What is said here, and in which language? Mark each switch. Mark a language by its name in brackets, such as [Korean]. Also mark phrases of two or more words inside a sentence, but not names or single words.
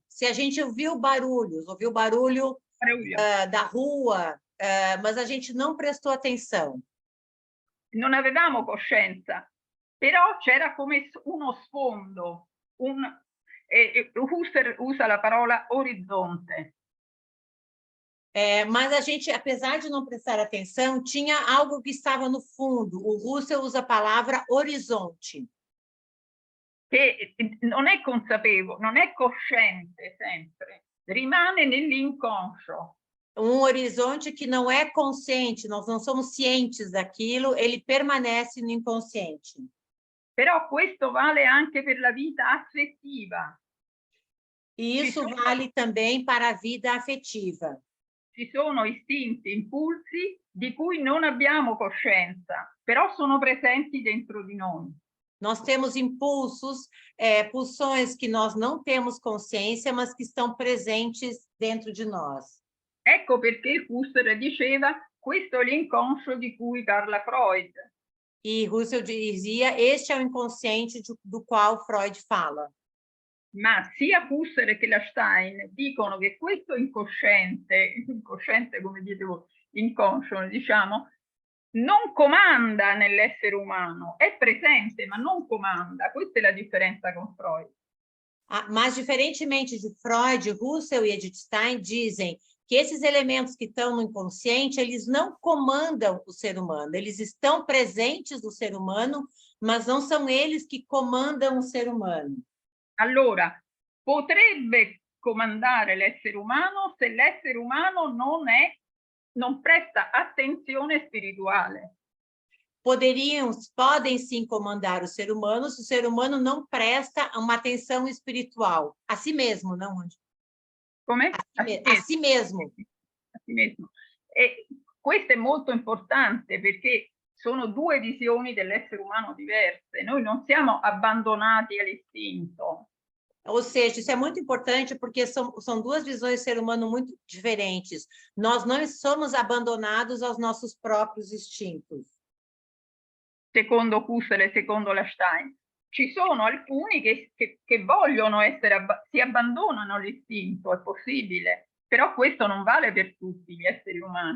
[Portuguese] Se a gente ouviu barulhos, ouviu barulho da rua, mas a gente não prestou atenção. [Italian] Non avevamo coscienza, però c'era come uno sfondo. Husserl usa la parola orizzonte. [Portuguese] Mas a gente, apesar de não prestar atenção, tinha algo que estava no fundo. O Husserl usa a palavra horizonte. [Italian] Che non è consapevole, non è cosciente sempre, rimane nell'inconscio. [Portuguese] Um horizonte que não é consciente, nós não somos cientes daquilo, ele permanece no inconsciente. [Italian] Però questo vale anche per la vita affettiva. [Portuguese] E isso vale também para a vida afetiva. [Italian] Ci sono istinti, impulsi di cui non abbiamo coscienza, però sono presenti dentro di noi. [Portuguese] Nós temos impulsos, pulsões que nós não temos consciência, mas que estão presentes dentro de nós. [Italian] Ecco perché Husserl diceva: questo è l'inconscio di cui parla Freud. [Portuguese] E Husserl dizia, este é o inconsciente do qual Freud fala. [Italian] Ma sia Husserl che la Stein dicono che questo inconsciente come dite voi, inconscio, diciamo, non comanda nell'essere umano, è presente ma non comanda. Questa è la differenza con Freud. [Portuguese] Mas, diferentemente de Freud, Husserl e Edith Stein dizem que esses elementos que estão no inconsciente, eles não comandam o ser humano, eles estão presentes no ser humano, mas não são eles que comandam o ser humano. [Italian] Allora, potrebbe comandare l'essere umano se l'essere umano non presta attenzione spirituale. [Portuguese] Podem sim comandar o ser humano se o ser humano não presta uma atenção espiritual. A si mesmo, não? [Italian] Come? [Portuguese] A si mesmo. A si mesmo. [Italian] E questo è molto importante perché sono due visioni dell'essere umano diverse. Noi non siamo abbandonati all'istinto. [Portuguese] Ou seja, isso é muito importante porque são duas visões do ser humano muito diferentes. Nós não somos abandonados aos nossos próprios instintos. [Italian] Secondo Husserl e secondo la Stein, ci sono alcuni che vogliono si abbandonano all'istinto, è possibile, però questo non vale per tutti gli esseri umani.